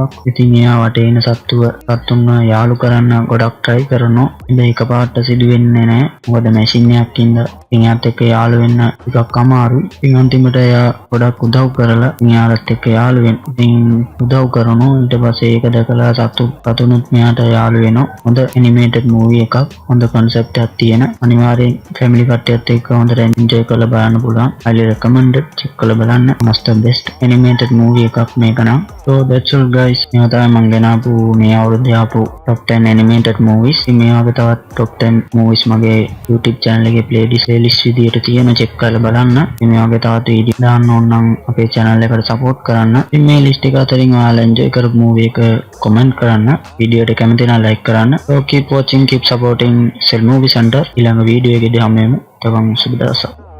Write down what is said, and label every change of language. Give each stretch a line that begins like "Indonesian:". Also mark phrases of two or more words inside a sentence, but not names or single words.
Sinhala: ඉතින් එයා වටේ ඉන්න සත්තුන්ව යාළු කරන්න ගොඩක් try කරනවා. හැබැයි එකපාරට සිදු වෙන්නේ නැහැ. මොකද මැෂින් එකක් ඉඳලා ඉතින් එයාත් එක්ක යාළු වෙන්න ටිකක් අමාරුයි. ඉතින් අන්තිමට එයා ගොඩක් උදව් කරලා එයාලත් එක්ක යාළු වෙන්න. ඉතින් උදව් කරනවා. ඊට පස්සේ ඒක දැකලා සතුනුත් මෙයාට යාළු වෙනවා. හොඳ
English: animated movie
Sinhala: එකක්. හොඳ concept එකක් තියෙන. අනිවාර්යෙන් family කට්ටියත් එක්ක හොඳට enjoy කරලා බලන්න පුළුවන්.
English: highly recommended.
Sinhala: check කරලා බලන්න.
English: one of the best animated movie
Sinhala: එකක් මේක නම්.
English: so that's all guys.
Sinhala: මේවා තමයි මම ගෙනාපු මේ අවුරුද්දේ ආපු
English: top 10 animated movies.
Sinhala: ඉතින් මේ වගේ තවත්
English: top 10 movies
Sinhala: මගේ
English: YouTube channel
Sinhala: එකේ playlist විදියට තියෙන check කරලා බලන්න. ඉතින් මේ වගේ තවත් වීඩියෝ දාන්න ඕන නම් අපේ channel එකට support කරන්න. ඉතින් මේ list එක අතරින් ඔයාලා enjoy කරපු movie එක comment කරන්න. වීඩියෝ එක කැමති නම් like කරන්න.
English: so keep watching, keep supporting Cell Movie Center.
Sinhala: ඊළඟ වීඩියෝ එකේදී හමු වෙමු. තවන් සුබ දවසක්.